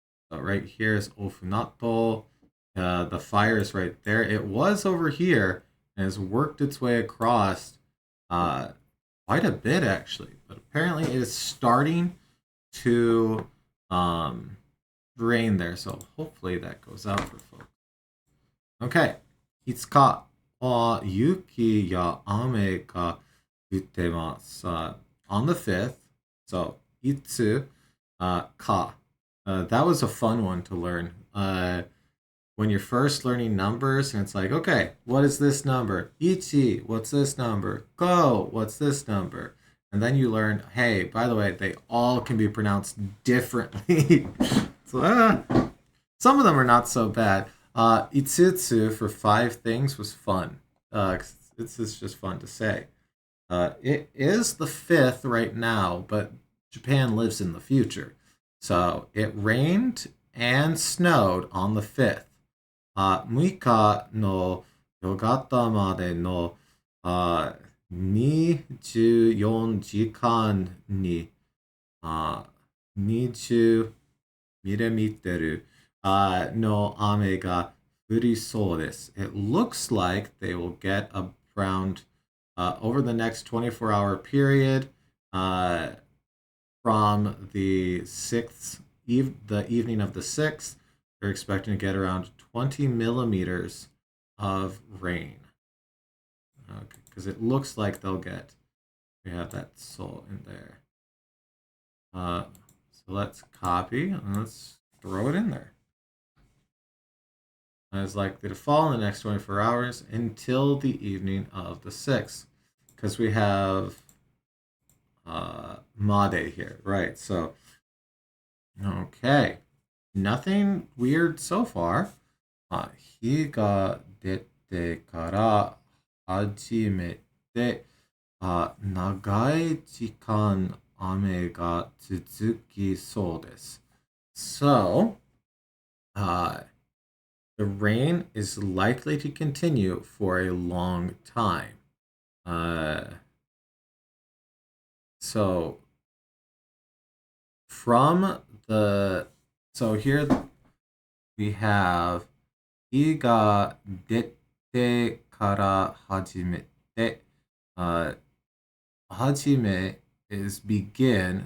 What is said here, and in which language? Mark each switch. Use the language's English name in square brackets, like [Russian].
[English] So right here is ofunato. The fire is right there. It was over here and has worked its way across quite a bit actually. But apparently it is starting to rain there. So hopefully that goes out for folks. Okay. [Japanese] 5日は雪や雨が降ってます。 [English] On the 5th, so いつか. That was a fun one to learn. When you're first learning numbers and it's like, okay, what is this number? Ichi, what's this number? Go, what's this number? And then you learn, hey, by the way, they all can be pronounced differently. So some of them are not so bad. Itsutsu for 5 things was fun. It's just fun to say. It is the 5th right now, but Japan lives in the future. So it rained and snowed on the 5th. [Japanese] 6日の夜方までの24時間に20ミリミットルの雨が降りそうです。 [English] It looks like they will get around over the next 24-hour period from the 6th, the evening of the 6th, they're expecting to get around 20 millimeters of rain. Okay, because it looks like they'll get, we have that soul in there. So let's copy and let's throw it in there. It's likely to fall in the next 24 hours until the evening of the 6th. Because we have Made here, right? So, okay. Nothing weird so far. [Japanese] 日が出てから初めて長い時間雨が続きそうです。 [English] So, the rain is likely to continue for a long time. So from the, so here we have [Japanese] 日が出てから始めて、始め [English] is begin.